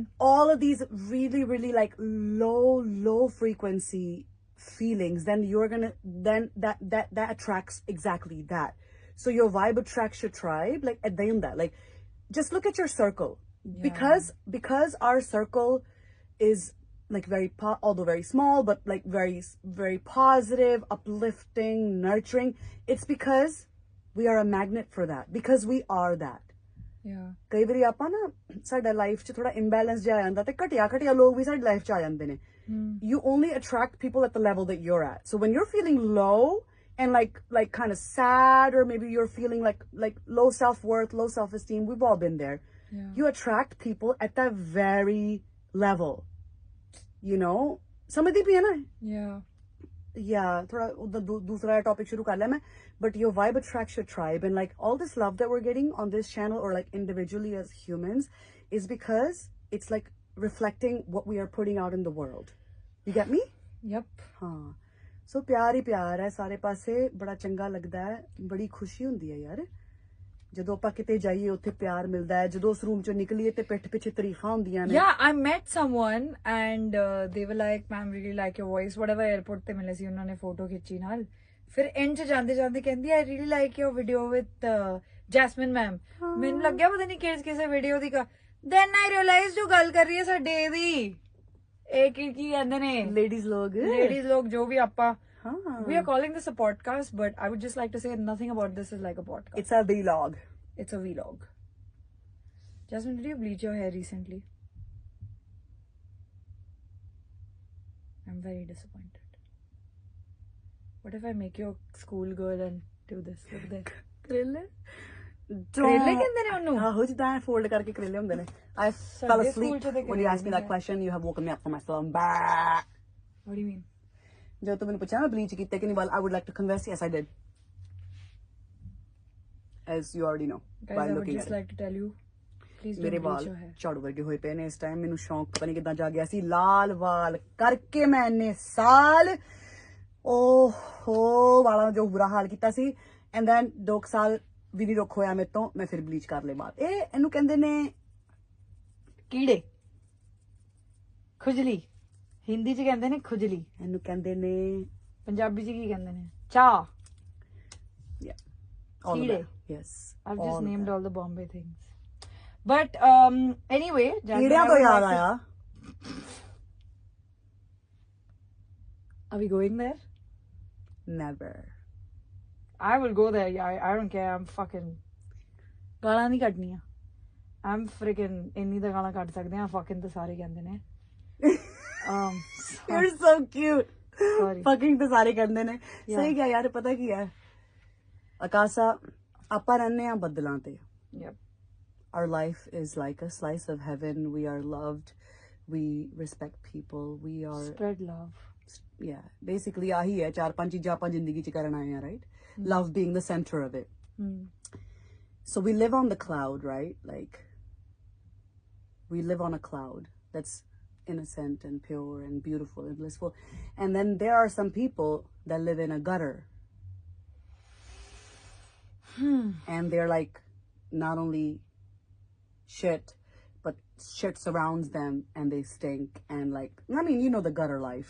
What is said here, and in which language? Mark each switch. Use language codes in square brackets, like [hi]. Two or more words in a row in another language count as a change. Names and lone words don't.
[en] all of these really like low frequency feelings then you're gonna then that attracts exactly that so your vibe attracts your tribe like at the end that like just look at your circle because our circle is like very although very small but like very positive uplifting nurturing it's because we are a magnet for that because we are that yeah [pa] ਕਈ ਵਾਰੀ ਆਪਾਂ ਨਾ ਸਾਡਾ ਲਾਈਫ 'ਚ ਥੋੜਾ ਇੰਬੈਲੈਂਸ ਜਿਹਾ ਆ ਜਾਂਦਾ ਤੇ ਘਟਿਆ ਲੋਕ ਵੀ ਸਾਡੀ ਲਾਈਫ 'ਚ ਆ ਜਾਂਦੇ ਨੇ [en] you only attract people at the level that you're at so when you're feeling low and like kind of sad or maybe you're feeling like low self-worth low self-esteem we've all been there you attract people at that very level you know [pa] ਸਮਝਦੀ ਪਈ ਹੈ ਨਾ [en] yeah [pa] ਥੋੜਾ ਦੂਸਰਾ topic ਸ਼ੁਰੂ ਕਰ ਲਿਆ ਮੈਂ [en] but your vibe attracts your tribe and like all this love that we're getting on this channel or like individually as humans is because it's like reflecting what we are putting out in the world you get me yep [pa] ਹਾਂ ਸੋ ਪਿਆਰ ਹੀ ਪਿਆਰ ਹੈ ਸਾਰੇ ਪਾਸੇ ਬੜਾ ਚੰਗਾ ਲੱਗਦਾ ਹੈ ਬੜੀ ਖੁਸ਼ੀ ਹੁੰਦੀ ਹੈ ਯਾਰ ਜਦੋਂ ਆਪਾਂ ਕਿਤੇ ਜਾਈਏ ਉੱਥੇ ਪਿਆਰ ਮਿਲਦਾ ਹੈ ਜਦੋਂ ਉਸ ਰੂਮ ਚੋਂ ਨਿਕਲੀਏ ਤੇ ਪਿੱਠ ਪਿੱਛੇ ਤਾਰੀਫਾਂ ਹੁੰਦੀਆਂ ਨੇ [en] Yeah, I met someone and they were like, "Ma'am, really like your voice." Whatever airport [pa] ਤੇ ਮਿਲੇ ਸੀ ਉਹਨਾਂ ਨੇ ਫੋਟੋ ਖਿੱਚੀ ਨਾਲ ਫਿਰ end ਚ ਜਾਂਦੇ ਜਾਂਦੇ ਕਹਿੰਦੀ [en] I really like your video with Jasmine ma'am [pa] ਮੈਨੂੰ ਲੱਗਿਆ ਪਤਾ ਨਹੀਂ ਕਿਸੇ ਵੀਡੀਓ ਦੀ [en] then I realized [pa] ਜੋ ਗੱਲ ਕਰ ਰਹੀ ਹੈ ਸਾਡੇ ਦੀ ਇਹ ਕੀ ਕਹਿੰਦੇ ਨੇ ਲੇਡੀਜ਼ ਲੋਕ ਜੋ ਵੀ ਆਪਾਂ [en] we are calling this a podcast but I would just like to say nothing about this is like a podcast. It's a vlog. It's a vlog. Jasmine, did you bleach your hair recently? I'm very disappointed. What if I make you a school girl and do this? Look there. [pa] ਕਰੇਲੇ ਕਹਿੰਦੇ ਨੇ ਉਹਨੂੰ ਆਹੋ ਜਿੱਦਾਂ ਫੋਲਡ ਕਰਕੇ ਕਰੇਲੇ ਹੁੰਦੇ ਨੇ [en] I fell asleep when you asked me that question. You have woken me up from my slumber. What do you mean? [pa] ਜਦੋਂ ਤੂੰ ਮੈਨੂੰ ਪੁੱਛਿਆ ਨਾ ਬਲੀਚ ਕੀਤੇ ਕਿ ਨਹੀਂ [en] I would like to confess yes I did. As you already know. Guys, I would just like to tell you, please don't [pa] ਮੇਰੇ [en] bleach [pa] ਵਾਲ [en] your hair. [pa] ਝਾੜੂ ਵਰਗੇ ਹੋਏ ਪਏ ਨੇ ਇਸ ਟਾਈਮ ਮੈਨੂੰ ਸ਼ੌਂਕ ਪਤਾ ਨਹੀਂ ਕਿੱਦਾਂ ਜਾ ਗਿਆ ਸੀ ਲਾਲ ਵਾਲ ਕਰਕੇ ਮੈਂ ਇੰਨੇ ਸਾਲ ਓਹੋ ਵਾਲਾਂ ਦਾ ਜੋ ਬੁਰਾ ਹਾਲ ਕੀਤਾ ਸੀ [en] and then [pa] 2 ਸਾਲ ਵੀ ਨਹੀਂ ਰੁੱਖ ਹੋਇਆ ਮੇਰੇ ਤੋਂ ਮੈਂ ਫਿਰ ਬਲੀਚ ਕਰ ਲਏ ਬਾਅਦ ਇਹਨੂੰ ਕਹਿੰਦੇ ਨੇ ਕੀੜੇ ਖੁਜਲੀ ਹਿੰਦੀ ਚ ਕਹਿੰਦੇ ਨੇ ਖੁਜਲੀ ਇਹਨੂੰ ਕਹਿੰਦੇ ਨੇ ਪੰਜਾਬੀ ਚ ਕੀ ਕਹਿੰਦੇ ਨੇ ਚਾਹ [en] all of [pa] ਕੀੜੇ [en] that. Yes. I've all just of named that. all the Bombay things. But anyway, Jasmine, [pa] ਕੀੜਿਆਂ [en] I [pa] ਤੋਂ [en] would [pa] ਯਾਦ [en] like to- [pa] ਆਇਆ [en] Are we going there? never I will go there. Yeah, I don't care. I'm fucking [pa] ਗਾਲਾਂ ਨਹੀਂ ਕੱਢਣੀਆਂ. [en] I'm freaking [pa] ਇੰਨੀ ਤਾਂ ਗਾਲਾਂ ਕੱਢ ਸਕਦੇ ਆ fucking ਤਾਂ ਸਾਰੇ ਕਹਿੰਦੇ ਨੇ. [en] you're so cute Sorry. [pa] fucking ਤਾਂ ਸਾਰੇ ਕਹਿੰਦੇ ਨੇ ਸਹੀ ਗਿਆ ਯਾਰ ਪਤਾ ਕੀ ਹੈ ਆਕਾਸ਼ਾ ਆਪਾਂ ਰਹਿੰਦੇ ਆ ਬੱਦਲਾਂ ਤੇ [en] Yep. our life is like a slice of heaven we are loved we respect people we are Spread love. yeah basically [pa] ਆਹੀ ਹੈ 4-5 ਚੀਜ਼ਾਂ ਆਪਾਂ ਜ਼ਿੰਦਗੀ ਚ ਕਰਨ ਆਏ ਆ [en] right love being the center of it so we live on the cloud right like we live on a cloud that's innocent and pure and beautiful and blissful and then there are some people that live in a gutter and they're like not only shit but shit surrounds them and they stink and like I mean you know the gutter life